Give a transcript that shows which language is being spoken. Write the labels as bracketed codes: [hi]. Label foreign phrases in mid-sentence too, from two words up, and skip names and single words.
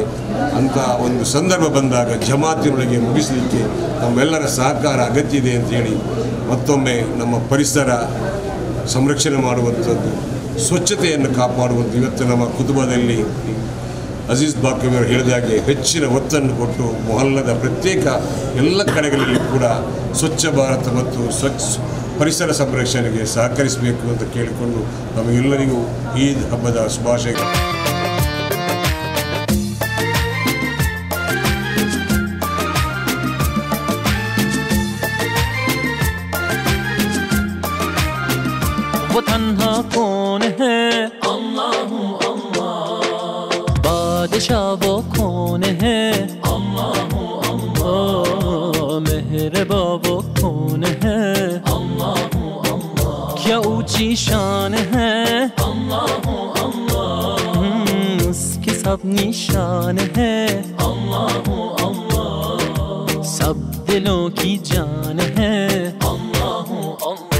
[kn] ಅಂಥ ಒಂದು ಸಂದರ್ಭ ಬಂದಾಗ ಜಮಾತಿನೊಳಗೆ ಮುಗಿಸಲಿಕ್ಕೆ ನಮ್ಮೆಲ್ಲರ ಸಹಕಾರ ಅಗತ್ಯ ಇದೆ ಅಂತೇಳಿ ಮತ್ತೊಮ್ಮೆ ನಮ್ಮ ಪರಿಸರ ಸಂರಕ್ಷಣೆ ಮಾಡುವಂಥದ್ದು, ಸ್ವಚ್ಛತೆಯನ್ನು ಕಾಪಾಡುವಂಥ ಇವತ್ತು ನಮ್ಮ ಕುಟುಂಬದಲ್ಲಿ ಅಜೀಜ್ ಬಾಕವಿಯವರು ಹೇಳಿದಾಗೆ ಹೆಚ್ಚಿನ ಒತ್ತನ್ನು ಕೊಟ್ಟು ಮೊಹಲ್ಲದ ಪ್ರತ್ಯೇಕ ಎಲ್ಲ ಕಡೆಗಳಲ್ಲಿ ಕೂಡ ಸ್ವಚ್ಛ ಭಾರತ ಮತ್ತು ಪರಿಸರ ಸಂರಕ್ಷಣೆಗೆ ಸಹಕರಿಸಬೇಕು ಅಂತ ಕೇಳಿಕೊಂಡು ನಮಗೆಲ್ಲರಿಗೂ ಈದ್ ಹಬ್ಬದ ಶುಭಾಶಯಗಳು. [hi] वो तन्हा कौन है अल्लाह अल्लाह, बादशाह वो कौन है अल्लाह अल्लाह, मेहरबा वो कौन है अल्लाह अल्लाह, क्या ऊंची शान है अल्लाह अल्लाह, उसकी सब निशान है अल्लाह अल्लाह, सब दिलों की जान है अल्लाह अल्लाह.